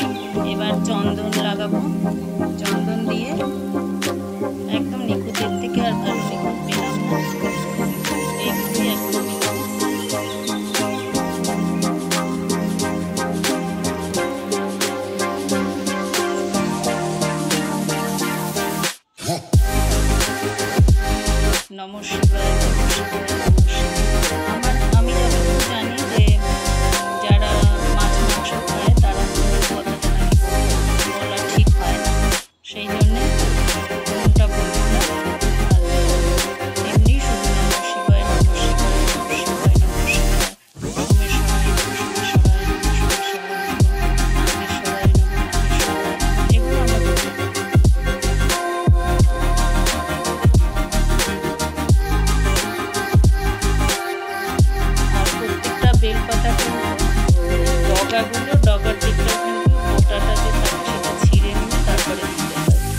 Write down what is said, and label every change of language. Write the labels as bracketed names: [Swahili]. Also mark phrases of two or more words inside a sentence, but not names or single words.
[Bangla] এবার চন্দন লাগাবো, চন্দন দিয়ে একদম নিখুঁতের থেকে আর ভালো নিখুঁত পেলাম না, এগুলি একদম [Sanskrit] নমঃ শিবায়। [Bangla] আমি যতটুকু জানি যে যারা মাছ মাংস খায় তারা কথাটা নাকি বলা ঠিক হয় না, সেই জন্যে মনটা বলবো না। এমনি শুধু [Sanskrit] নমঃ শিবায় নমঃ শিবায় নমঃ শিবায় নমঃ শিবায়, সোমেশ্বরায় সোমেশ্বরায় সোমেশ্বরায় নাগেশ্বরায় নাগেশ্বরায়, [Bangla] এগুলো আমরা বলবো। বেলপাতা কিন্তু ডগার দিকটা কিন্তু মোটাটা যে থাকে সেটা ছিঁড়ে নিয়ে তারপরে দিতে হয়।